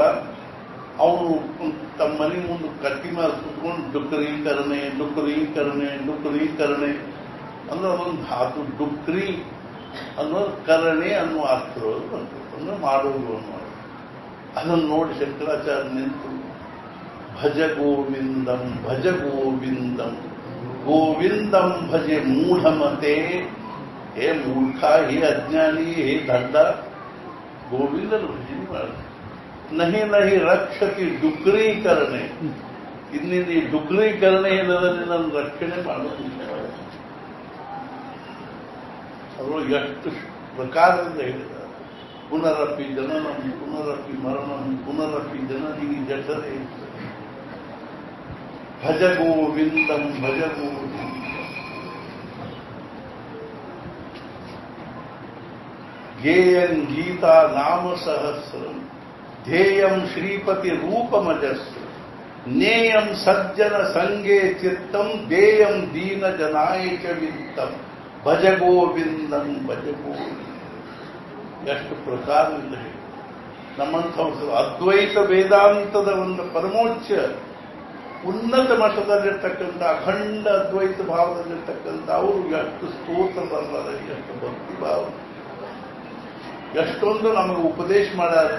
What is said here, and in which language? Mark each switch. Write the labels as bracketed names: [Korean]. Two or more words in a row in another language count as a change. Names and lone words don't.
[Kannada] ಅವನು ತಮ್ಮ ಮನೆ ಮುಂದೆ ಕಟ್ಟಿ ಮೇಲೆ ಕುತ್ಕೊಂಡು ಡುಕ್ರೀಕರಣೆ ಅಂದ್ರೆ ಅದೊಂದು ಧಾತು ಡುಕ್ರಿ ಅನ್ನೋದು ಕರಣೆ ಅನ್ನೋ ಅರ್ಥಗಳು ಅಂದ್ರೆ ಮಾಡೋದು ಅನ್ನೋದು. ಅದನ್ನು ನೋಡಿ ಶಂಕರಾಚಾರ್ಯ ನಿಂತು [Sanskrit] ಭಜ ಗೋವಿಂದಂ ಗೋವಿಂದಂ ಭಜೆ ಮೂಢಮತೆ. [Kannada] ಹೇ ಮೂರ್ಖ, ಹೇ ಅಜ್ಞಾನಿ, ಹೇ ದಡ್ಡ, ಗೋವಿಂದನ ಭಜನೆ ಮಾಡ. [Sanskrit] ನಹಿ ರಕ್ಷತಿ ಡುಕ್ರೀಕರಣೆ. [Kannada] ಇನ್ನಿಂದ ಈ ಡುಕ್ರೀಕರಣೆ ಏನದಲ್ಲಿ ನನ್ನ ರಕ್ಷಣೆ ಮಾಡೋದಿಲ್ಲ. ಅದರೊಳಗೆ ಎಷ್ಟು ಪ್ರಕಾರದಿಂದ ಹೇಳಿದ್ದಾರೆ. [Sanskrit] ಪುನರಪಿ ಜನನಂ ಪುನರಪಿ ಮರಣಂ ಪುನರಪಿ ಜನನಿ ಜಠರೇ. ಭಜ ಗೋವಿಂದಂ ಧ್ಯೇಯಂ ಗೀತಾ ನಾಮ ಸಹಸ್ರಂ ಧ್ಯೇಯಂ ಶ್ರೀಪತಿ ರೂಪಮಜಸ್ಸ ನೇಯಂ ಸಜ್ಜನ ಸಂಗೇ ಚಿತ್ತಂ ಧ್ಯೇಯಂ ದೀನ ಜನಾಯಕ ವಿತ್ತಂ ಭಜ ಗೋವಿಂದಂ [Kannada] ಎಷ್ಟು ಪ್ರಕಾರದಿಂದ ಹೇಳಿ. ನಮ್ಮಂಥ ಅದ್ವೈತ ವೇದಾಂತದ ಒಂದು ಪರಮೋಚ್ಚ ಉನ್ನತ ಮಟ್ಟದಲ್ಲಿರ್ತಕ್ಕಂಥ ಅಖಂಡ ಅದ್ವೈತ ಭಾವದಲ್ಲಿರ್ತಕ್ಕಂಥ ಅವರು ಎಷ್ಟು ಸ್ತೋತ್ರ ಬರಲಾರೆ, ಎಷ್ಟು ಭಕ್ತಿ ಭಾವ, ಎಷ್ಟೊಂದು ನಮಗೆ ಉಪದೇಶ ಮಾಡಾರೆ.